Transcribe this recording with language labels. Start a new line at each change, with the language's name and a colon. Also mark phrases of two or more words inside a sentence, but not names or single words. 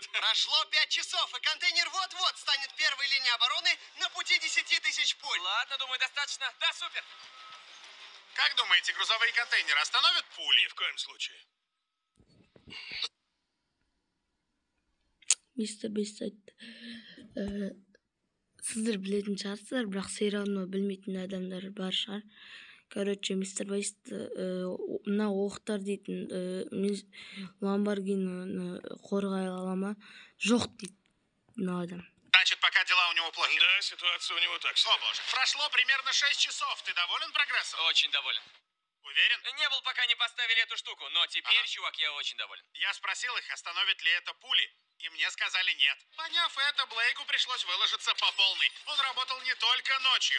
Russian: Прошло 5 часов, и контейнер вот-вот станет первой линией обороны на пути 10 000 пуль. Ладно, думаю, достаточно. Да, супер. Как думаете, грузовые контейнеры остановят пули? Ни в коем случае.
Kazakh: Мистер Бист айтты. Сіздер білетін шығарсыздар, бірақ сериалны білмейтін адамдар бар шығар. Короче, мистер Бист мына оқтар дейтін Ламборгинини қорғай ала ма? Жоқ дейді мына адам.
Russian: Значит, пока дела у него плохи. Да, ситуация у него так себе. О боже, прошло примерно 6 часов. Ты доволен прогрессом? Очень доволен. Уверен? Не был, пока не поставили эту штуку, но теперь, чувак, я очень доволен. Я спросил их, остановит ли это пули, и мне сказали нет. Поняв это, Блейку пришлось выложиться по полной. Он работал не только ночью.